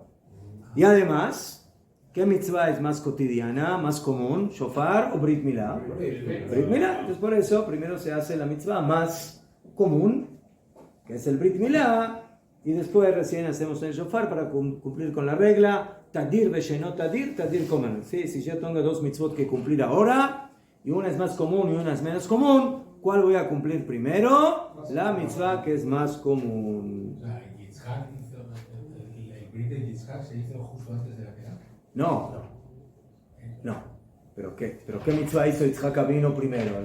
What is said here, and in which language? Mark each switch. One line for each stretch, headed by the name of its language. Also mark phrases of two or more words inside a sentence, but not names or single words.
Spanish: Y además, ¿qué mitzvah es más cotidiana, más común? ¿Shofar o Brit Milá? Brit Milá. Entonces, por eso, primero se hace la mitzvah más común, que es el Brit Milá, y después recién hacemos el shofar para cumplir con la regla
Hebrew: תדיר ושאינו תדיר, תדיר
Spanish: comer. ¿Sí? Si yo tengo 2 mitzvot que cumplir ahora, y una es más común y una es menos común, ¿cuál voy a cumplir primero? La mitzvah que es más común. ¿El Brit de Yitzhak se hizo justo antes de la Kedah? No. ¿Pero qué mitzvah hizo Yitzhak Avinu primero?